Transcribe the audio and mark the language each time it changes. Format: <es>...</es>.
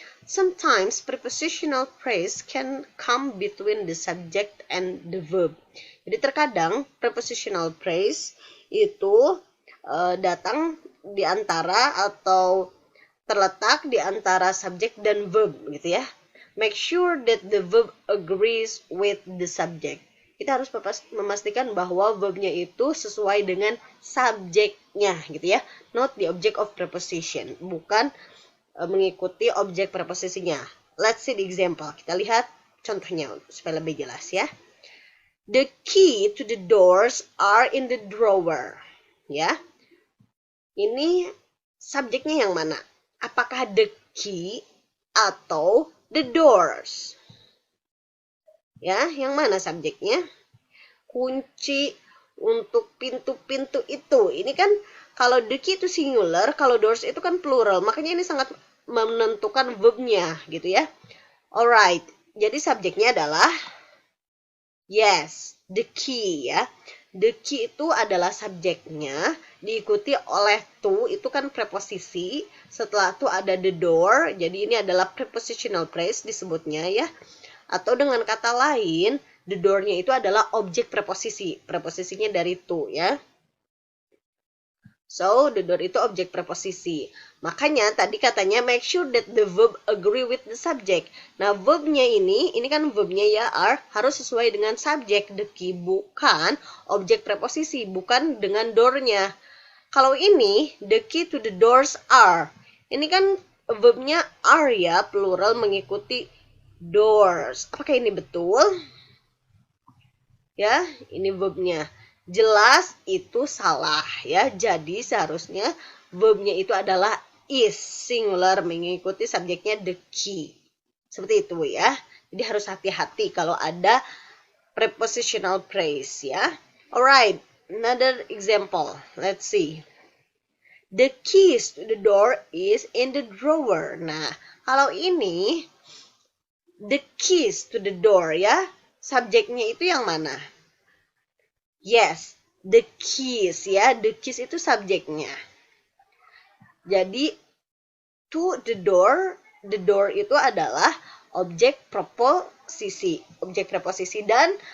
<en>Sometimes prepositional phrase can come between the subject and the verb.</en> <id>Jadi terkadang prepositional phrase itu datang di antara atau terletak di antara subjek dan verb gitu ya.</id> <en>Make sure that the verb agrees with the subject.</en> <id>Kita harus memastikan bahwa verbnya itu sesuai dengan subjeknya gitu ya.</id> <en>Not the object of preposition.</en> <id>Bukan mengikuti objek preposisinya.</id> <en>Let's see the example.</en> <id>Kita lihat contohnya supaya lebih jelas ya.</id> <en>The key to the doors are in the drawer.</en> <id>Ya. Ini subjeknya yang mana? Apakah the key atau the doors? Ya, yang mana subjeknya? Kunci untuk pintu-pintu itu. Ini kan kalau the key itu singular, kalau doors itu kan plural. Makanya ini sangat menentukan verbnya gitu ya. Alright, jadi subjeknya adalah yes, the key ya. The key itu adalah subjeknya, diikuti oleh to, itu kan preposisi. Setelah to ada the door, jadi ini adalah prepositional phrase disebutnya ya. Atau dengan kata lain, the door-nya itu adalah objek preposisi. Preposisinya dari to ya. So, the door itu objek preposisi. Makanya tadi katanya</id> <en>make sure that the verb agree with the subject.</en> <id>Nah, verbnya ini kan verbnya ya are, harus sesuai dengan subjek, the key, bukan objek preposisi, bukan dengan door-nya. Kalau ini,</id> <en>the key to the doors are.</en> <id>Ini kan verbnya are ya, plural mengikuti doors. Apakah ini betul? Ya, ini verbnya. Jelas itu salah ya. Jadi seharusnya verbnya itu adalah is, singular, mengikuti subjeknya the key. Seperti itu ya. Jadi harus hati-hati kalau ada prepositional phrase ya.</id> <en>Alright, another example. Let's see. The keys to the door is in the drawer.</en> <id>Nah, kalau ini the keys to the door ya, subjeknya itu yang mana?</id> <en>Yes, the keys ya. The keys</en> <id>itu subjeknya. Jadi, to the door itu adalah objek preposisi. Objek preposisi dan</id>